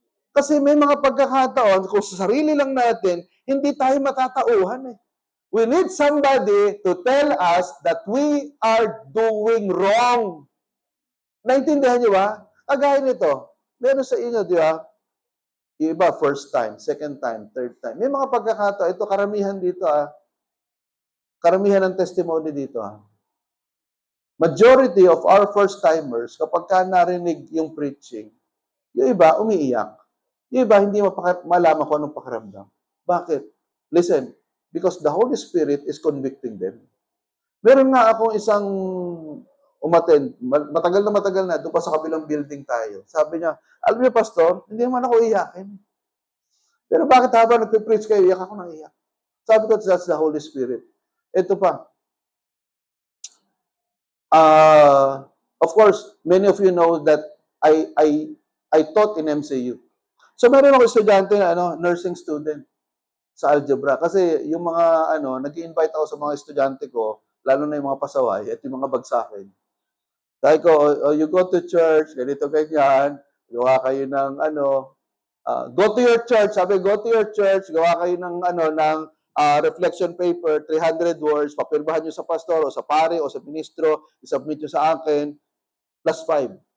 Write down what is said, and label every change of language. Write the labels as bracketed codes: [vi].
[tl] Kasi may mga pagkakataon, kung sa sarili lang natin, hindi tayo matatauhan eh. [en] We need somebody to tell us that we are doing wrong. [tl] Naintindihan niyo ba? Kagaya nito, meron sa inyo, di ba? Yung iba, first time, second time, third time. May mga pagkakataon, ito karamihan dito karamihan ng testimony dito [en] Majority of our first-timers, [tl] kapag ka narinig yung preaching, yung iba, umiiyak. Yung iba, hindi malaman kung anong pakiramdam. Bakit? [en] Listen, because the Holy Spirit is convicting them. [tl] Meron nga akong isang umattend, matagal na, doon pa sa kabilang building tayo. Sabi niya, alam niyo, [en] Pastor, [tl] hindi naman ako iyakin. Pero bakit habang nagpe-preach kayo, iyak ako nang iyak? Sabi ko, [en] that's the Holy Spirit. [tl] Ito pa, [en] Of course, many of you know that I taught in MCU. [tl] So meron ako estudyante na nursing student sa algebra kasi yung mga nag-i-invite ako sa mga estudyante ko, lalo na yung mga pasaway at yung mga bagsakin. Sabi ko, [en] you go to church, [tl] ganito ganyan, gawa kayo ng [en] go to your church, [tl] sabi, go to your church, gawa kayo ng reflection paper, 300 words, papirmahan nyo sa pastor o sa pare o sa ministro, isubmit nyo sa akin, plus 5.